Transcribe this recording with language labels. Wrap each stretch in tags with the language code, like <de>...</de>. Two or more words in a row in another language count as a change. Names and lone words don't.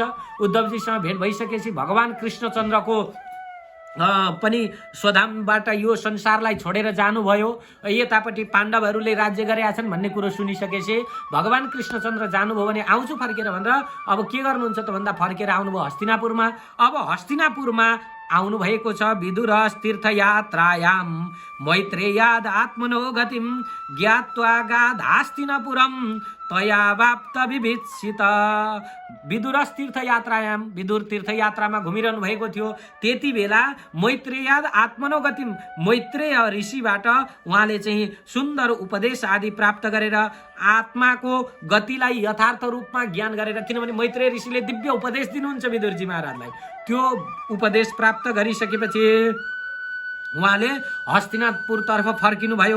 <ne>उद्धवजीसँग भेट भइसकेपछि भगवान कृष्णचन्द्रको पनि स्वधामबाट यो संसारलाई छोडेर जानुभयो। यतापट्टि पाण्डवहरूले राज्य गरेका छन् भन्ने कुरो सुनिसकेपछि भगवान कृष्णचन्द्र जानुभयो भने आउँछु फर्केर भनेर अब के गर्नुहुन्छ त भन्दा फर्केर आउनुभयो हस्तिनापुरमा। अब हस्तिनापुरमा आउनु भएको छ</ne> <sa>विदुर तीर्थयात्रायां मैत्रेयाद आत्मनो गतिम ज्ञात्वा गाधास्तिनापुरम तया वाप्त विभित्सित। विदुरस तीर्थयात्रायाम,</sa> <ne>विदुर तीर्थयात्रामा घुमिरहनु भएको थियो। त्यति बेला</ne> <sa>मैत्रेयाद आत्मनो गतिम,</sa> <ne>मैत्रेय ऋषिबाट उहाँले चाहिँ सुन्दर उपदेश आदि प्राप्त गरेर आत्माको गतिलाई यथार्थ रूपमा ज्ञान गरेर, किनभने मैत्रेय ऋषिले दिव्य उपदेश दिनुहुन्छ विदुरजी महाराजलाई, त्यो उपदेश प्राप्त गरिसकेपछि उहाँले हस्तिनापुरतर्फ फर्किनु भयो।</ne>